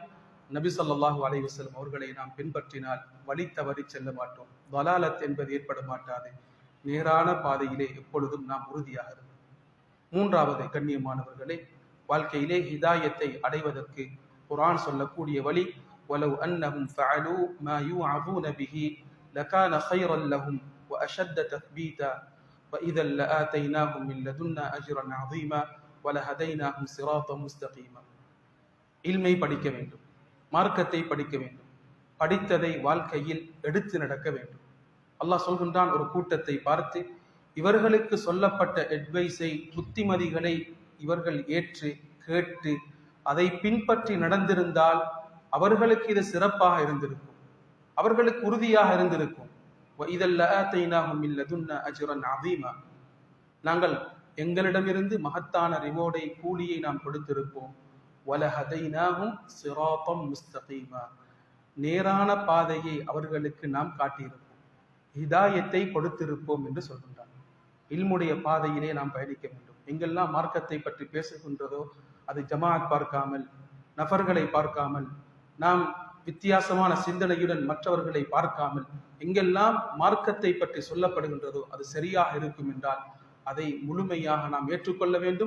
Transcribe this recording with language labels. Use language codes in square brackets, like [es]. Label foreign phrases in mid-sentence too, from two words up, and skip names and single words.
[ta] நபி [ar] صلى الله عليه وسلم [ta] அவர்களை நாம் பின்பற்றினால் வழி தவறி செல்ல மாட்டோம், வலாலத் என்பது ஏற்பட மாட்டாது. நேரான பாதையிலே எப்பொழுதும் நாம் உறுதியாக இருக்கும். மூன்றாவது, கண்ணியமானவர்களே, வாழ்க்கையிலே ஹிதாயத்தை அடைவதற்கு குர்ஆன் சொல்லக்கூடிய வழி, [ar] وَلَوْ أَنَّهُمْ فَعَلُوا مَا يُوعَظُونَ بِهِ لَكَانَ خَيْرًا لَهُمْ وَأَشَدَّ تَثْبِيتًا وَإِذًا لَآتَيْنَاهُمْ مِنْ لَدُنَّا أَجْرًا عَظِيمًا وَلَهَدَيْنَاهُمْ صِرَاطًا مُسْتَقِيمًا. [ta] இல்மை படிக்க வேண்டும், மார்க்கத்தை படிக்க வேண்டும், படித்ததை வாழ்க்கையில் எடுத்து நடக்க வேண்டும். அல்லாஹ் சொல்கின்றான், ஒரு கூட்டத்தை பார்த்து, இவர்களுக்கு சொல்லப்பட்ட அட்வைஸை, புத்திமதிகளை இவர்கள் ஏற்று கேட்டு அதை பின்பற்றி நடந்திருந்தால் அவர்களுக்கு இது சிறப்பாக இருந்திருக்கும், அவர்களுக்கு உறுதியாக இருந்திருக்கும். [ar] وَإِذًا لَآتَيْنَاهُمْ مِنْ لَدُنَّا أَجْرًا عَظِيمًا. [ta] நாங்கள் எங்களிடமிருந்து மகத்தான ரிவார்டை, கூலியை நாம் கொடுத்திருப்போம். [ar] وَلَهَدَيْنَاهُمْ صِرَاطًا مُسْتَقِيمًا. [ta] நேரான பாதையை அவர்களுக்கு நாம் காட்டியிருப்போம், ஹிதாயத்தை கொடுத்திருப்போம் என்று சொல்கின்றார். இல்முடைய பாதையிலே நாம் பயணிக்க வேண்டும். எங்கெல்லாம் மார்க்கத்தை பற்றி பேசுகின்றதோ அது ஜமாஅத் பார்க்காமல், நபர்களை பார்க்காமல், நாம் வித்தியாசமான சிந்தனையுடன் மற்றவர்களை பார்க்காமல், எங்கெல்லாம் மார்க்கத்தை பற்றி சொல்லப்படுகின்றதோ அது சரியாக இருக்கும் என்றால் அதை முழுமையாக நாம் ஏற்றுக்கொள்ள வேண்டும்.